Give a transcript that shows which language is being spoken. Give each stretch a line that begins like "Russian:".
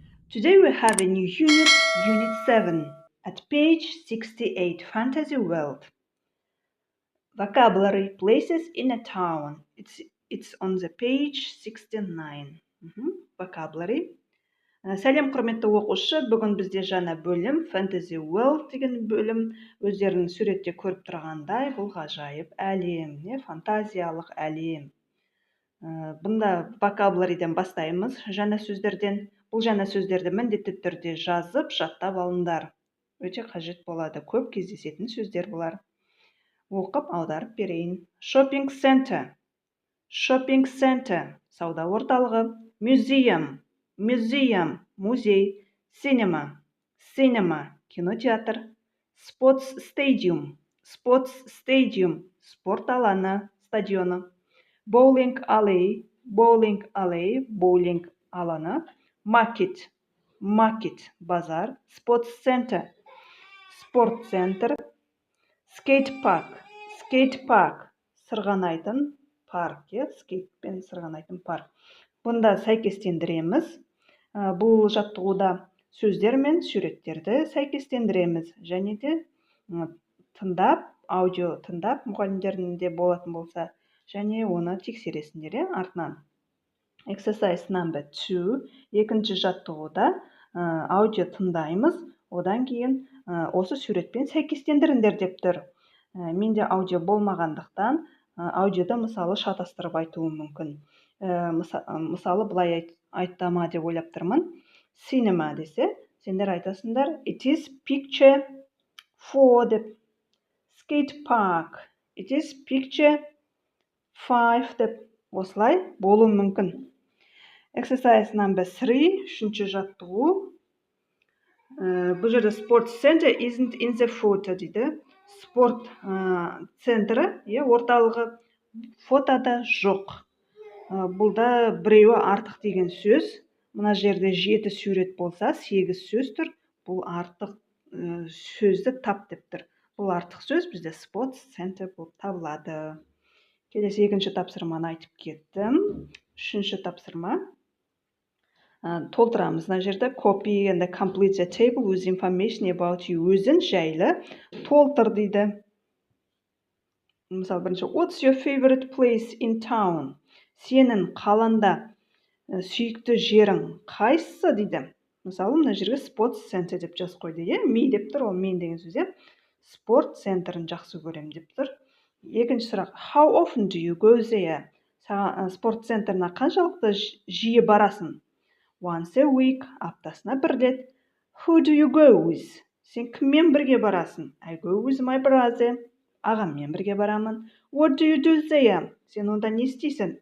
English: Today we have a new unit, Unit 7, at page 68, Fantasy World. Vocabulary, places in a town. It's on the page 69. Vocabulary.
Kazakh: Сәлем құрметті оқушы, бүгін бізде жаңа бөлім, Fantasy World деген бөлім. Өздерінің суретте көріп тұрғандай, бұл ғажайып әлем, фантазиялық әлем. Бұнда vocabulary'ден бастаймыз, жаңа сөздерден. Бұл жаңа сөздерді міндетті түрде жазып, жаттап алыңдар. Өте қажет болады, көп кездесетін сөздер бұлар. Оқып, аударып берейін.
English: Shopping center, shopping center,
Kazakh: сауда орталығы.
English: Museum, museum,
Kazakh: музей.
English: Cinema, cinema,
Kazakh: кинотеатр.
English: Sports stadium, sports stadium,
Kazakh: спорт алаңы, стадионы.
English: Bowling alley, bowling alley, bowling
Kazakh: алаңы.
English: Market, market, базар. Sports center,
Kazakh: спорт центр.
English: Skate park, skate park,
Kazakh: сырғанайтын парк, скейтпен сырғанайтын парк. Бұнда сәйкестендіреміз. Бұл жаттығуда сөздер мен суреттерді сәйкестендіреміз. Және де тыңдап, аудио тыңдап, мұғалімдерінде болатын болса, және оны тексересіңдер, артынан.
English: Exercise number 2,
Kazakh: екінші жаттығуда аудио тыңдаймыз, одан кейін осы суретпен сәйкестендіріңдер деп тұр. Менде аудио болмағандықтан, аудиода мысалы шатастырып айтуым мүмкін. Мысалы былай айтама деп ойлап тұрмын.
English: Cinema
Kazakh: десе, сендер айтасыңдар,
English: it is picture 4
Kazakh: деп.
English: Skate park, it is picture 5
Kazakh: деп. Осылай болуы мүмкін.
English: Exercise number 3,
Kazakh: үшінші жаттығу. Бұл жерде
English: sports center isn't in the photo
Kazakh: дейді. Спорт центрі, орталығы фотода жоқ. Бұлда біреуі артық деген сөз. Мына жерде 7 сурет болса, 8 сөз тұр. Бұл артық сөзді тап деп тұр. Бұл артық сөз бізде sports center болып табылады. Келесі екінші тапсырманы айтып кеттім. Үшінші тапсырма. Толтырамыз мына жерде
English: copy and complete the table with information about you.
Kazakh: Өзін жайлы толтыр дейді. Мысалы бірінші,
English: what's your favorite place in town?
Kazakh: Сенің қаланда сүйікті жерің қайсысы дейді. Мысалы мына жерге sports center деп жазып қойды. Me деп тұр, ол мен деген сөз. Спорт центрін жақсы көрем деп тұр. Екінші сұрақ,
English: how often do you go there?
Kazakh: Спорт центріне қаншалықты жиі барасың?
English: Once a week,
Kazakh: аптасына бір рет.
English: Who do you go with?
Kazakh: Сен кіммен бірге барасың?
English: I go with my brother.
Kazakh: Ағаммен бірге барамын.
English: What do you do there?
Kazakh: Сен онда не істейсің?